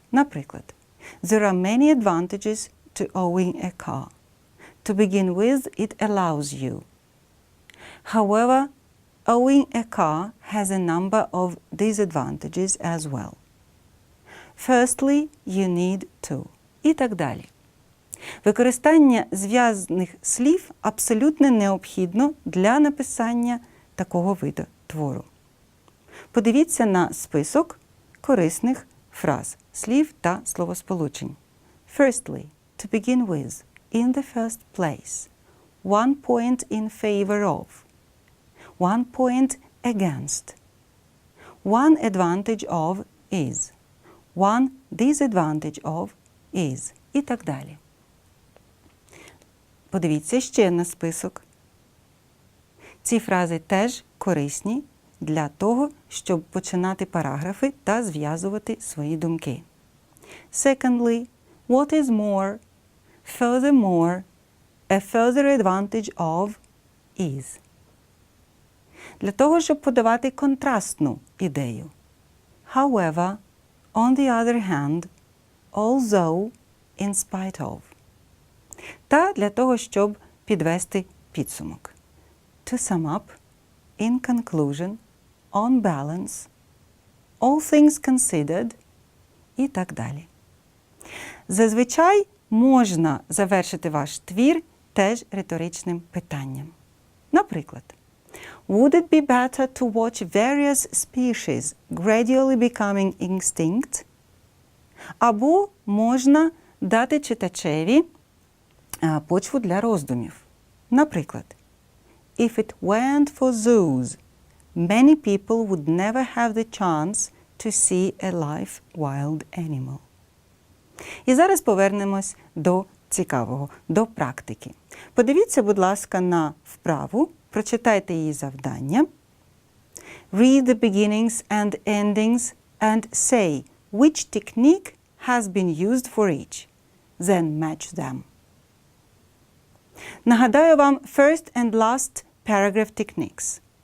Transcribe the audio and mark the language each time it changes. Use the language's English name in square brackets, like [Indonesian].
[Ukrainian] Наприклад, [English] there are many advantages to owning a car. To begin with, it allows you. However, owning a car has a number of disadvantages as well. Firstly, you need to. [Ukrainian] І так далі. Використання зв'язних слів абсолютно необхідно для написання такого виду твору. Подивіться на список корисних фраз, слів та словосполучень. [English] Firstly, to begin with, in the first place, one point in favor of, one point against, one advantage of is, one disadvantage of is [Ukrainian] і так далі. Подивіться ще на список. Ці фрази теж корисні для того, щоб починати параграфи та зв'язувати свої думки. [English] Secondly, what is more, furthermore, a further advantage of is. [Ukrainian] Для того, щоб подавати контрастну ідею. [English] However, on the other hand, although, in spite of. [Ukrainian] Та для того, щоб підвести підсумок. [English] To sum up, in conclusion, on balance, all things considered [Ukrainian] і так далі. Зазвичай можна завершити ваш твір теж риторичним питанням. Наприклад, [English] would it be better to watch various species gradually becoming extinct? [Ukrainian] Або можна дати читачеві почву для роздумів. Наприклад, [English] if it weren't for zoos, many people would never have the chance to see a live wild animal. [Ukrainian] І зараз повернемось до цікавого, до практики. Подивіться, будь ласка, на вправу, прочитайте її завдання. [English] Read the beginnings and endings and say which technique has been used for each. Then match them. [Ukrainian] Нагадаю вам [English] first and last paragraph techniques.